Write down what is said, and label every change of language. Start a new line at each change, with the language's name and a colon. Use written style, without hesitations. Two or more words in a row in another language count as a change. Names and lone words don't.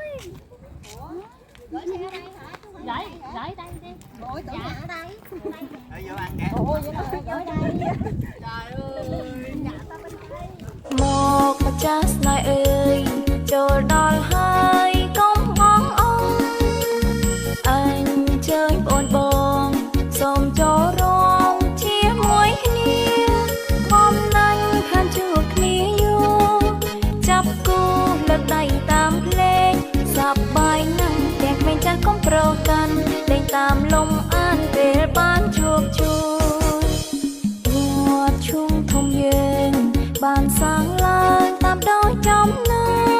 Vietnamese: Gửi xe ở đây hả? Gửi đây đi. Ôi tưởng nhà ở đây. Ở vô ăn kìa. Ôi vậy mà gửi đây. Trời ơi. Nhà ta bên đây.
Khmer: មកម្ចាស់ស្នេហ៍អើយចូលដល់ហើយកុំបងអងអញជើញបងបងសូមចូលរងជាមួយគ្នា ខំណាញ់ខានជួបគ្នាយូរចាប់គូលើកដៃតាមភ្លេងសប្បាយណាស់ទាំងក្មេងចាស់កុំប្រកាន់លេងតាមលំអានពេលបានជួបជួបវត្តឈុំធំយើងបានសាងឡើងតាមដោយចំណង